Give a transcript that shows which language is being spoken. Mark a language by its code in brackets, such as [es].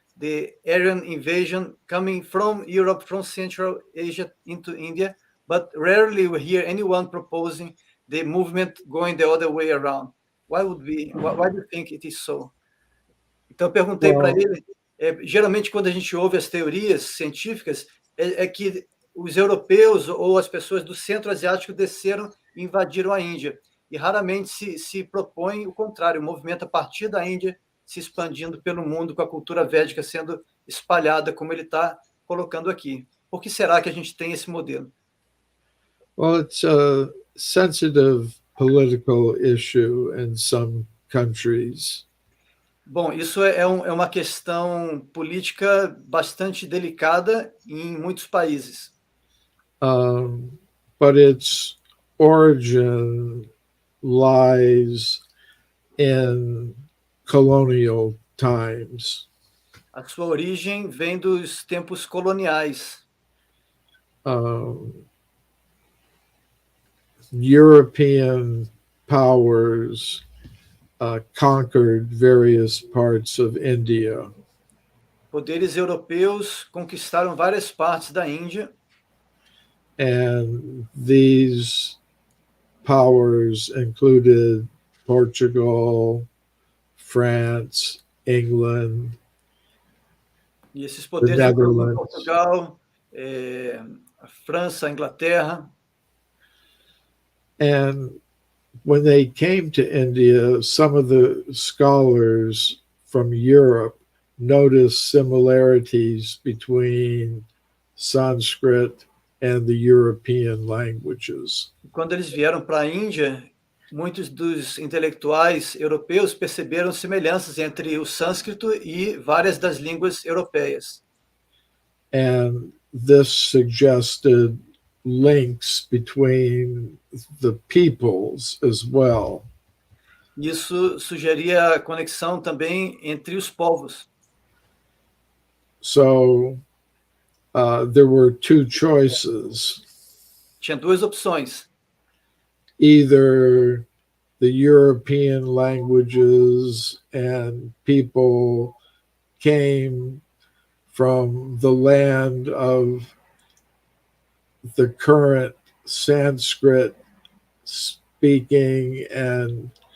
[en] The Aryan invasion coming from Europe, from Central Asia into India, but rarely we hear anyone proposing the movement going the other way around. Why do you think it is so? [pt] Então eu perguntei para ele, geralmente quando a gente ouve as teorias científicas, é que os europeus ou as pessoas do centro asiático desceram e invadiram a Índia. E raramente se propõe o contrário, o movimento a partir da Índia se expandindo pelo mundo, com a cultura védica sendo espalhada, como ele está colocando aqui. Por que será que a gente tem esse modelo? [en] Well, it's a sensitive political issue in some countries. [pt] Bom, isso é uma questão política bastante delicada em muitos países. [en] But its origin lies in colonial times. [pt] A sua origem vem dos tempos coloniais. [en] European powers conquered various parts of India. [pt] Poderes europeus conquistaram várias partes da Índia. [en] And these powers included Portugal, France, England, [pt] E esses poderes incluem Portugal, a França, a Inglaterra. [en] And when they came to India, some of the scholars from Europe noticed similarities between Sanskrit and the European languages. [pt] Quando eles vieram para a Índia, muitos dos intelectuais europeus perceberam semelhanças entre o sânscrito e várias das línguas europeias. [en] And this suggested links between the peoples as well. [pt] Isso sugeria a conexão também entre os povos. [en] So there were two choices. [pt] Tinha duas opções. [en] Either the European languages and people came from the land of the current Sanskrit speaking and